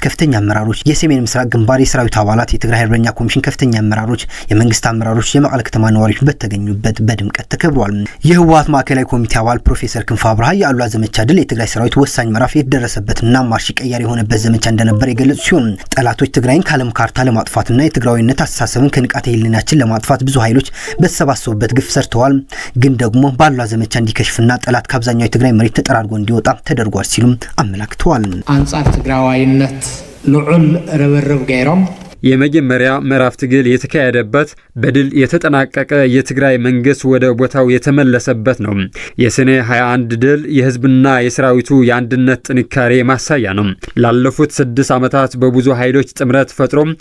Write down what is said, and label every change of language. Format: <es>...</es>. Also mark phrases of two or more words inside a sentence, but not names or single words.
<am>ከፍተኛ አመራሮች፣ የሰሜን ምስራቅ ግንባር የሰራዊት አባላት፣ የትግራይ አርበኛ ኮሚሽን ከፍተኛ አመራሮች፣ የመንግስት አመራሮች፣ የመቀለ ከተማ ነዋሪዎች በተገኙበት በድምቀት ተከብሯል። የህወሓት ማዕከላዊ ኮሚቴ አባል ፕሮፌሰር ክንፈ አብርሃ የአሉላ ዘመቻ ድል የትግራይ ሰራዊት ወሳኝ ምዕራፍ የተደረሰበትና ማርሽ ቀያሪ የሆነበት ዘመቻ እንደነበር የገለጹ ሲሆን ጠላቶች ትግራይን ከዓለም ካርታ ለማጥፋትና የትግራዊነት አስተሳሰብን ከንቃተ ህሊናችን ለማጥፋት ብዙ ኃይሎች በተሰባሰቡበት ግፍ ሰርተዋል። ግን ደግሞ በአሉላ ዘመቻ እንዲከሽፍና ጠላት ከአብዛኛው የትግራይ መሬት ተጠራርጎ እንዲወጣ ተደርጓል ሲሉም አመላክተዋል።</am> <ti>አንጻር ትግራዋይነት ልዑል ረበረብ ገይሮም</ti> <am>የመጀመሪያ ምዕራፍ ትግል የተካሄደበት በድል የተጠናቀቀ የትግራይ መንግስት ወደ ቦታው የተመለሰበት ነው። የሰኔ 21 ድል የህዝብና የሰራዊቱ የአንድነት ጥንካሬ ማሳያ ነው። ላለፉት 6 ዓመታት በብዙ ኃይሎች ጥምረት ፈጥሮ</am>